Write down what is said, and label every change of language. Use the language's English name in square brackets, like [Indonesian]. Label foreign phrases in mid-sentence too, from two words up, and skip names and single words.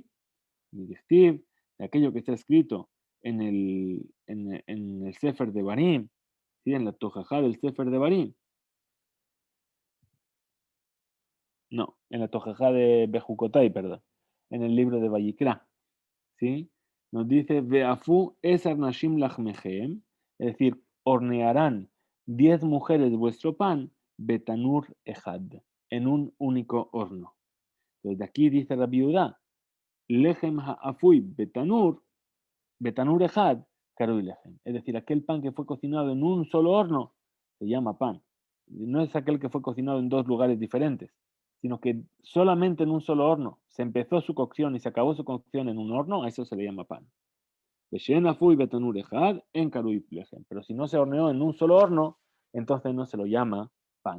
[Spanish] De aquello que está escrito en el Sefer de Barim, ¿sí? En la Tojajá del Sefer de Barim. No, en la Tojajá de Bejucotai, perdón. En el libro de Vayikra. ¿Sí? Nos dice, [Hebrew] ואפו עשר נשים לחמכם, [Spanish] es decir, hornearán 10 mujeres vuestro pan, [Hebrew] בתנור אחד, [Spanish] en un único horno. Entonces de aquí dice la viuda, [Hebrew] לחם האפוי בתנור, בתנור אחד, קרוי לחם. [Spanish] Es decir, aquel pan que fue cocinado en un solo horno, se llama pan. No es aquel que fue cocinado en dos lugares diferentes, sino que solamente en un solo horno se empezó su cocción y se acabó su cocción en un horno, a eso se le llama pan. Pero si no se horneó en un solo horno, entonces no se lo llama pan.